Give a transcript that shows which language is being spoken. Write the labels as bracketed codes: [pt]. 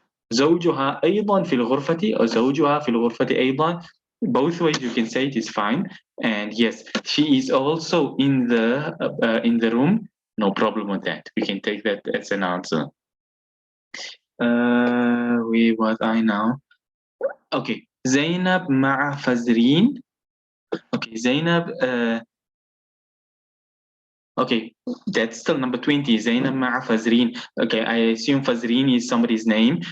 [ar] زوجها أيضا في الغرفة or زوجها في الغرفة أيضا. [en] Both ways you can say it is fine. And yes, she is also in the room. No problem with that. We can take that as an answer. Where was I now? Okay. [ar] Zainab مع فزرين. [en] Okay, Zainab. Okay, that's still number 20. Zainab مع Fazreen. Okay, I assume Fazreen is somebody's name.